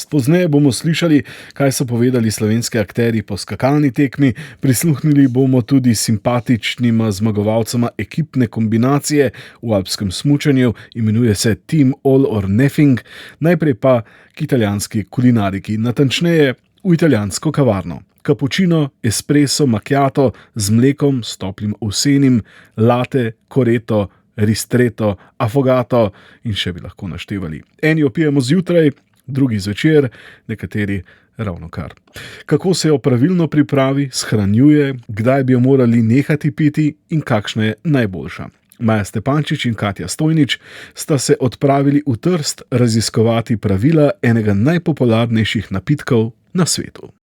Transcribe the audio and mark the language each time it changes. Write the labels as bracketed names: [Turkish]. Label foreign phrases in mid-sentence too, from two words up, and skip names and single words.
[Slovenian] Pozneje bomo slišali, kaj so povedali slovenski akterji po skakalni tekmi, prisluhnili bomo tudi simpatičnima zmagovalcema ekipne kombinacije v alpskem smučanju, imenuje se Team All or Nothing, najprej pa k italijanski kulinariki, natančneje v italijansko kavarno. Cappuccino, espresso, macchiato z mlekom, s toplim ovsenim, latte, corretto, ristretto, affogato in še bi lahko naštevali. Eni jo pijemo zjutraj, drugi zvečer, nekateri ravno kar. Kako se jo pravilno pripravi, shranjuje, kdaj bi jo morali nehati piti in kakšna je najboljša. Maja Stepančič in Katja Stojnič sta se odpravili v Trst raziskovati pravila enega najpopularnejših napitkov na svetu.